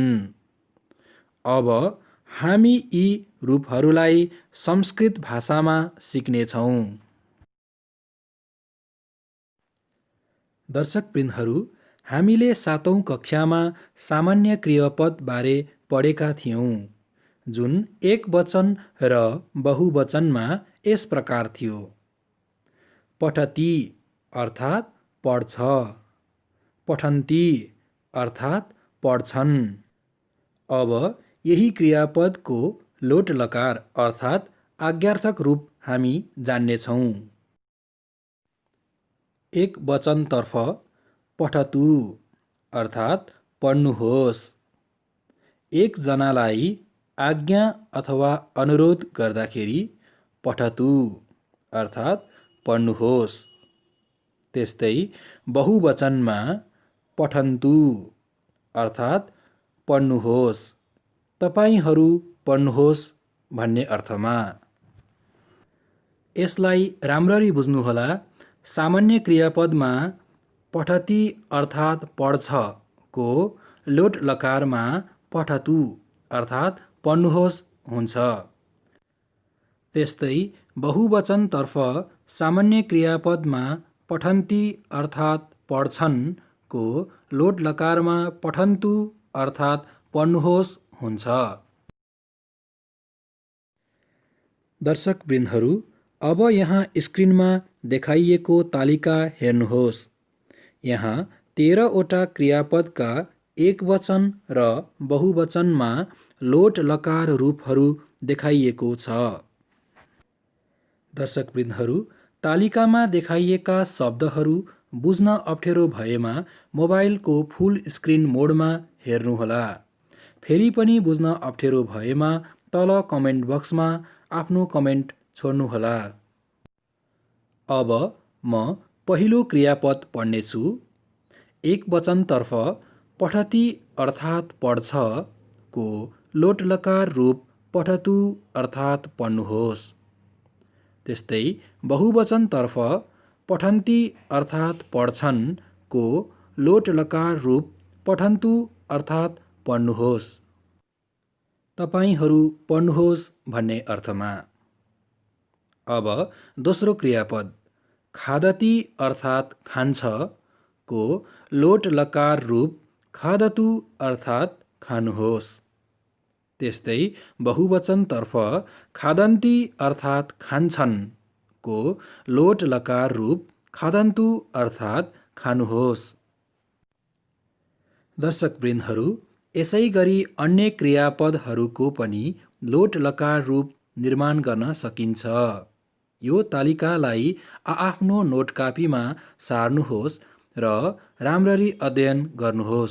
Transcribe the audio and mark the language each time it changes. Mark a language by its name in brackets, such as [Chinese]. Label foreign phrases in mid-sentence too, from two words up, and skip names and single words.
[Nepali] अब हामी यी रूपहरूलाई संस्कृत भाषामा सिक्नेछौँ। दर्शकवृन्दहरू, हामीले 7औं कक्षामा सामान्य क्रियापद बारे पढेका थियौँ, जुन एकवचन र बहुवचनमा यस प्रकार थियो। पठति अर्थात् पढ्छ, पठन्ति अर्थात् पढ्छन्। अब यही क्रियापदको लोट लकार अर्थात् आज्ञार्थक रूप हामी जान्नेछौँ। एक वचनतर्फ पठतु अर्थात् पढ्नुहोस्। एकजनालाई आज्ञा अथवा अनुरोध गर्दाखेरि पठतु अर्थात् पढ्नुहोस्। त्यस्तै बहुवचनमा पठन्तु अर्थात् पढ्नुहोस्, तपाईहरू पढ्नुहोस् भन्ने अर्थमा। यसलाई राम्ररी बुझ्नुहोला। सामान्य क्रियापदमा पठति अर्थात् पढ्छ को लोट लकारमा पठतु अर्थात् पढ्नुहोस् हुन्छ। त्यस्तै बहुवचनतर्फ सामान्य क्रियापदमा पठन्ति अर्थात् पढ्छन् को लोट लकारमा पठन्तु अर्थात् पढ्नुहोस् हुन्छ। दर्शकवृन्दहरू, अब यहाँ स्क्रिनमा देखाइएको तालिका हेर्नुहोस्। यहाँ 13 वटा क्रियापदका एकवचन र बहुवचनमा लोट लकार रूपहरू देखाइएको छ। दर्शकवृन्दहरू, तालिकामा देखाइएका शब्दहरू बुझ्न अप्ठ्यारो भएमा मोबाइलको [English] full screen [Nepali] मोडमा हेर्नुहोला। फेरि पनि बुझ्न अप्ठ्यारो भएमा तल [English] comment box [Nepali] आफ्नो कमेन्ट छोड्नुहोला। अब म पहिलो क्रियापद पढ्नेछु। एकवचनतर्फ पठति अर्थात् पढ्छ को लोट लकार रूप पठतु अर्थात् पढ्नुहोस्। त्यस्तै बहुवचनतर्फ पठन्ति अर्थात् पढ्छन् को लोट लकार रूप पठन्तु अर्थात् पढ्नुहोस्। तपाईहरू पढ्नुहोस् भन्ने अर्थमा। अब दोस्रो क्रियापद खादती अर्थात् खान्छ को लोट लकार रूप खादतु अर्थात् खानुहोस्। त्यस्तै बहुवचनतर्फ खादन्ती अर्थात् खान्छन् को लोट लकार रूप खादन्तु अर्थात् खानुहोस्। दर्शकवृन्दहरू, यसै गरी अन्य क्रियापदहरूको पनि लोट लकार रूप निर्माण गर्न सकिन्छ। यो तालिकालाई आआफ्नो नोट कापीमा सार्नुहोस् र राम्ररी अध्ययन गर्नुहोस्।